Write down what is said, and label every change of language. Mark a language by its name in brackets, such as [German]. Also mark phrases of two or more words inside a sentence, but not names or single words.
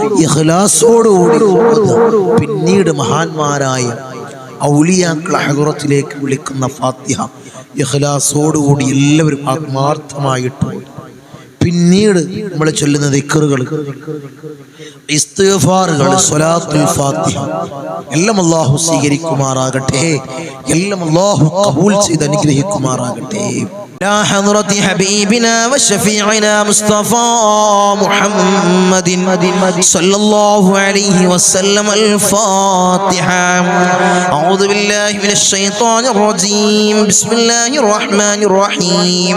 [Malayalam] പിന്നീട് മഹാന്മാരായ ഔലിയാക്കളെ ഹളറത്തിലേക്ക് വിളിക്കുന്ന ഫാത്തിഹ ഇഖ്ലാസോടുകൂടി എല്ലാവരും ആത്മാർത്ഥമായിട്ട് പിന്നീട് നമ്മൾ ചൊല്ലുന്ന ദിക്റുകൾ, ഇസ്തിഗ്ഫാറുകൾ, സ്വലാത്തുൽ ഫാത്തിഹ എല്ലാം അല്ലാഹു സ്വീകരിക്കുമാറാകട്ടെ, എല്ലാം അല്ലാഹു ഖബൂൽ ചെയ്ത് അനുഗ്രഹിക്കുമാറാകട്ടെ. [Arabic] إلى حضرة حبيبنا وشفيعنا مصطفى محمد صلى الله عليه وسلم. الفاتحة. أعوذ بالله من الشيطان الرجيم. بسم الله الرحمن الرحيم.